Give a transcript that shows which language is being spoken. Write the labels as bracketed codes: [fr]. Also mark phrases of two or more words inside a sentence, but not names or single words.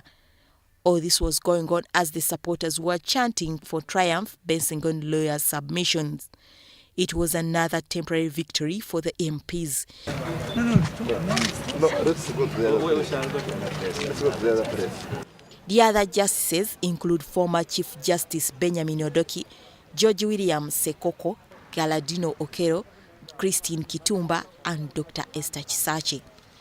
[en] All this was going on as the supporters were chanting for triumph based on lawyers' submissions. It was another temporary victory for the MPs. The other justices include former Chief Justice Benjamin Odoki, George William Sekoko, Galadino Okero, Christine Kitumba and Dr. Esther Chisache.